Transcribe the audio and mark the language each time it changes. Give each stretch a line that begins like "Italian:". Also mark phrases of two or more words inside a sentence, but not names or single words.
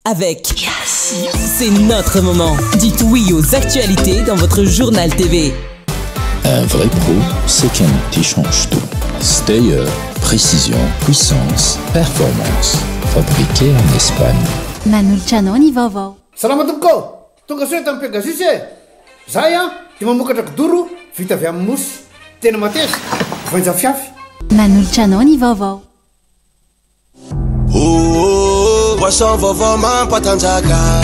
French: avec C'est notre moment. Dites oui aux actualités dans votre journal TV. Un vrai pro, c'est quelqu'un qui change tout. Stayer, précision, puissance, performance. Fabriqué en Espagne.
Malagasy: Manoltranao vaovao. Salamat tompoko. Tonga soa tamin'ny Pegasus e. Zahay dia mamokatra kidoro vita avy amin'ny mosy. Tena mateza. Voanja fiafy. Manoltranao ny vaovao. Boisson vaovao mampatanjaka.